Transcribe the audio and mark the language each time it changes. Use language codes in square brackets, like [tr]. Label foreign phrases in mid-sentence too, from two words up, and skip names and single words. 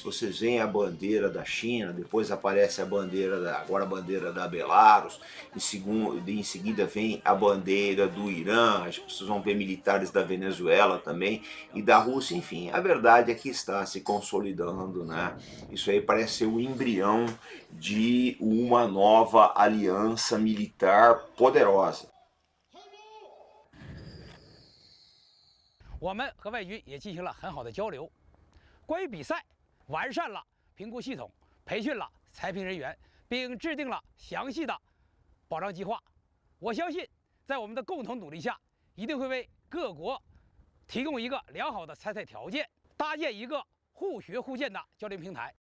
[pt] Vocês veem a bandeira da China, depois aparece agora a bandeira da Belarus, em seguida vem a bandeira do Irã, acho que vocês vão ver militares da Venezuela também e da Rússia. Enfim, a verdade é que está se consolidando, né? Isso aí parece ser o embrião de uma nova aliança militar poderosa. [zh] 我们和外军也进行了很好的交流。关于比赛，完善了评估系统，培训了裁评人员，并制定了详细的保障计划。我相信，在我们的共同努力下，一定会为各国提供一个良好的参赛条件，搭建一个互学互鉴的教练平台。